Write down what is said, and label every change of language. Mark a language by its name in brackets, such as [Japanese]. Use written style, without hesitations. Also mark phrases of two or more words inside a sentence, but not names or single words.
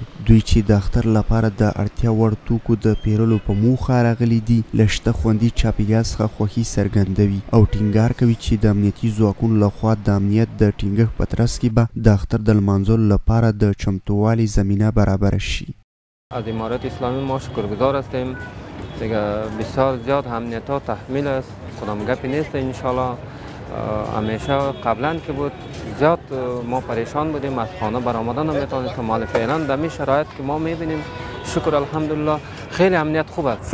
[Pashto] دوی چې د اختر لپاره د اړتیا وړ توکو د پیرلو په موخه راغلي دي، له شته خوندي چاپیریال څخه خوښي څرګندوي او ټینګار کوي چې د امنیتي ځواکونو لخوا د امنیت د ټینګښت په ترڅ کې به د اختر د لمانځلو لپاره د چمتووالي زمینه برابره شي. [Persian] از امارت اسلامی ما شکرگزار هستیم. دیگه بسیار زیاد امنیت ها تحمیل است، کدام گپی نیست. انشالله همیشه قبلا که بود زیاد ما پریشان بودیم، از خانه برآمدن نمیتونستیم. حالا فعلا در این شرایط که ما میبینیم شکر الحمدلله خیلی امنیت خوب است.